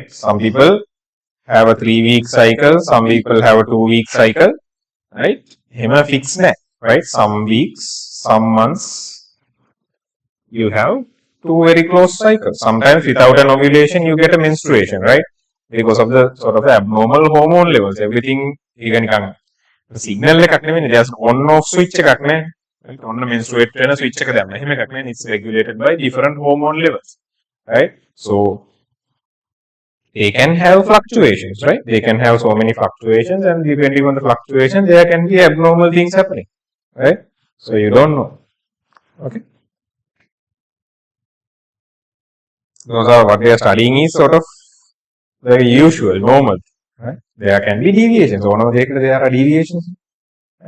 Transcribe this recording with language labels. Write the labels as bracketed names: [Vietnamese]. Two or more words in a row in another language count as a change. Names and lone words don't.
[English] Some people have a 3 week cycle, some people have a 2 week cycle, right? Him a fixed net, right? Some weeks, some months, you have two very close cycles. Sometimes without an ovulation, you get a menstruation, right? Because of the sort of abnormal hormone levels, everything even can [Sinhala] සිග්නල් එකක් නෙවෙයි [English] just on off switch [Sinhala] එකක් නේ [English] right on menstruate වෙන switch [Sinhala] එක දැම්ම එහෙම එකක් නෙවෙයි [English] it's regulated by different hormone levels right so they can have fluctuations right they can have so many fluctuations and depending on the fluctuation there can be abnormal things happening right so you don't know okay those are what they are studying is sort of the usual normal right there can be deviations one of there are deviations right?